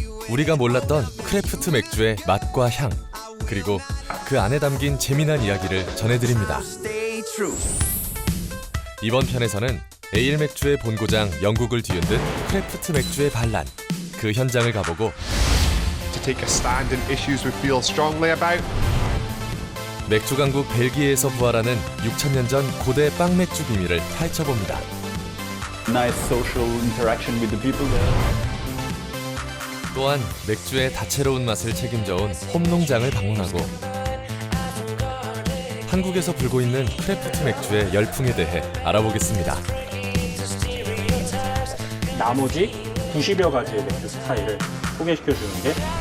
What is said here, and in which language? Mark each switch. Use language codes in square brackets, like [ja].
[ko] 우리가 몰랐던 크래프트 맥주의 맛과 향, 그리고 그 안에 담긴 재미난 이야기를 전해드립니다. 이번 편에서는 에일 맥주의 본고장 영국을 뒤흔든 크래프트 맥주의 반란, 그 현장을 가보고 [en] to take a stand in issues we feel strongly about. [ko] 맥주 강국 벨기에에서 부활하는 6,000년 전 고대 빵 맥주 비밀을 파헤쳐봅니다. [en] Nice social interaction with the people there. [ko] 또한 맥주의 다채로운 맛을 책임져온 홈농장을 방문하고 한국에서 불고 있는 크래프트 맥주의 열풍에 대해 알아보겠습니다. 나머지 90여 가지의 맥주 스타일을 소개시켜 주는 게